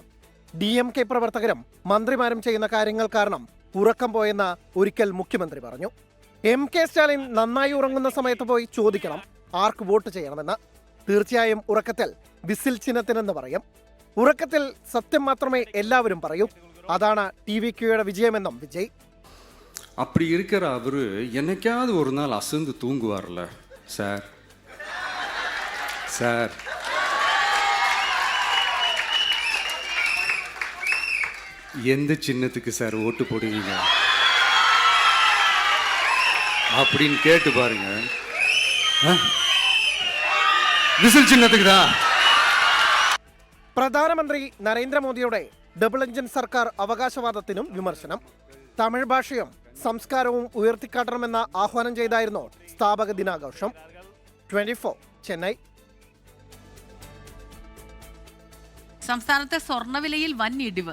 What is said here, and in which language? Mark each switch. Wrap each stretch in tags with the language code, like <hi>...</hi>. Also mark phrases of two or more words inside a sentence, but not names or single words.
<ml>DMK പ്രവർത്തകരും മന്ത്രിമാരും ചെയ്യുന്ന കാര്യങ്ങൾ കാരണം ഉറക്കം പോയെന്ന് ഒരിക്കൽ മുഖ്യമന്ത്രി പറഞ്ഞു. MK സ്റ്റാലിൻ നന്നായി ഉറങ്ങുന്ന സമയത്ത് പോയി ചോദിക്കണം ആർക്ക് വോട്ട് ചെയ്യണമെന്ന്. തീർച്ചയായും ഉറക്കത്തിൽ വിസിൽ ചിഹ്നത്തിനെന്ന് പറയും. ഉറക്കത്തിൽ സത്യം മാത്രമേ എല്ലാവരും പറയൂ. അതാണ് TVKയുടെ വിജയമെന്നും വിജയ്.</ml> <ta>அப்படி இருக்கிற அவரு என்னைக்காவது ஒரு நாள் அசந்து தூங்குவார்ல சார். சார் எந்த சின்னத்துக்கு சார் ஓட்டு போடுவீங்க அப்படின்னு கேட்டு பாருங்க. விசில் சின்னத்துக்கு தான்.</ta> <ml>പ്രധാനമന്ത്രി നരേന്ദ്രമോദിയുടെ</ml> <en>double engine</en> <ml>സർക്കാർ അവകാശവാദത്തിനും വിമർശനം. തമിഴ് ഭാഷയും സംസ്കാരവും ഉയർത്തിക്കാട്ടണമെന്ന ആഹ്വാനം ചെയ്തായിരുന്നു സ്ഥാപക ദിനാഘോഷം. 24 ചെന്നൈ. സംസ്ഥാനത്തെ സ്വർണ്ണവിലയിൽ വൻ ഇടിവ്.</ml>